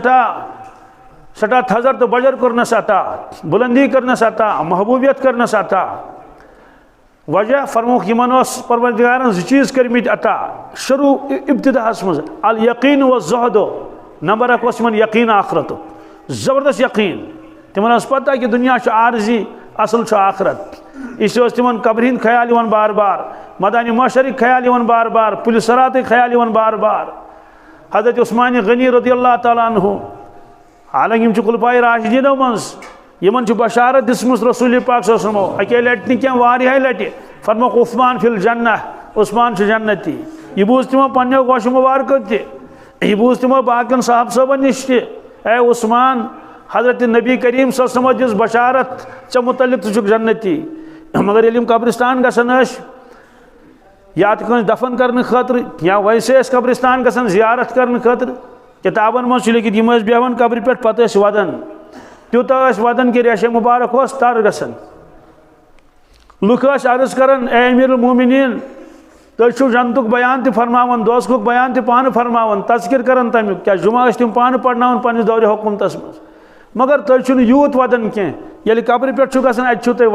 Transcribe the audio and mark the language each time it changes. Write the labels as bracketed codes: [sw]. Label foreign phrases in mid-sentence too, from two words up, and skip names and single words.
[ks] سٹھا تھزر تو بجر کرنس عطا بلندی کرنس عطا محبوبیت کرنس عطا وجہ فرموک یمن اس پروردگارن زٕ چیز کرمت عطا شروع ابتداءس مز [ar] الیقین والزہد [ks] نمبر اک اوس یمن یقین آخرت زبردست یقین تمن اس پتہ کہ دنیا چھ عارضی اصل چھ آخرت [ur] اس لیے [ks] تمن قبر ہند خیال یوان بار بار مدانی محشرک خیال یوان بار بار پُلہِ صراطٕکۍ خیال یوان بار بار حضرت عثمان غنی [ar] رضی اللہ تعالیٰ عنہ [ks] حالانکہ یم چھ خلفائے راشدینو منٛز یمن چھ بشارت دِژمٕژ رسول پاک [ar] صلی اللہ علیہ وسلم [ks] اکے لٹہِ نہٕ کینٛہہ واریاہے لٹہِ فرموک [ar] عثمان فی الجنہ [ks] عثمان چھ جنتی یہ بوٗز تمو پننیو گوشو مبارکو تہِ یہ بوٗز تمو باقین صاحب صٲبن نش تہِ اے عثمان حضرت [ar] نبی کریم صلی اللہ علیہ وسلم [ks] دِژ بشارت ژےٚ متعلق ژٕ چھُکھ جنتی مگر ییٚلہِ یِم قبرستان گژھان ٲسۍ یا تہِ کٲنٛسہِ دفن کرنہٕ خٲطرٕ یا ویسے ٲسۍ قبرستان گژھان زیارت کرنہٕ خٲطرٕ کتابن منٛز چھُ لیکھِتھ یِم ٲسۍ بیٚہوان قبرِ پٮ۪ٹھ پتہٕ ٲسۍ ودان تیوٗتاہ ٲسۍ ودان کہِ ریشے مُبارک اوس تر گژھان لُکھ ٲسۍ عرض کران اے [ar] امیر المومنین [ks] تُہۍ چھِو جنتُک بیان تہِ فرماوان دوزخُک بیان تہِ پانہٕ فرماوان تذکر کران تمیُک کیٛاہ جمعہ ٲسۍ تِم پانہٕ پرناوان پننِس دورِ حکوٗمتس منٛز مگر تُہۍ چھِو نہٕ یوٗت ودان کینٛہہ ییٚلہِ قبرِ پٮ۪ٹھ چھُو گژھان اَتہِ چھِو تُہۍ